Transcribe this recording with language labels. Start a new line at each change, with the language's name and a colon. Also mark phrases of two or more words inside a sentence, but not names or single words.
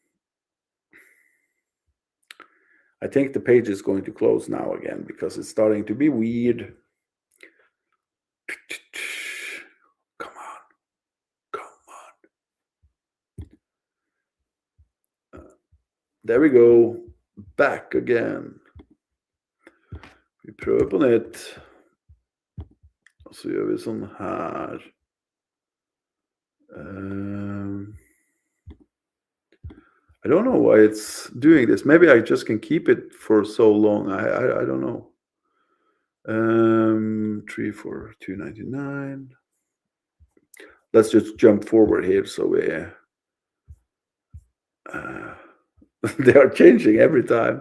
English: I think the page is going to close now again because it's starting to be weird. Come on. There we go. Back again.
Norwegian: Vi prøver på nytt. Og så gjør vi sånn her.
English: I don't know why it's doing this. Maybe I just can keep it for so long. I don't know. 3 for 2.99. Let's just jump forward here so we they are changing every time.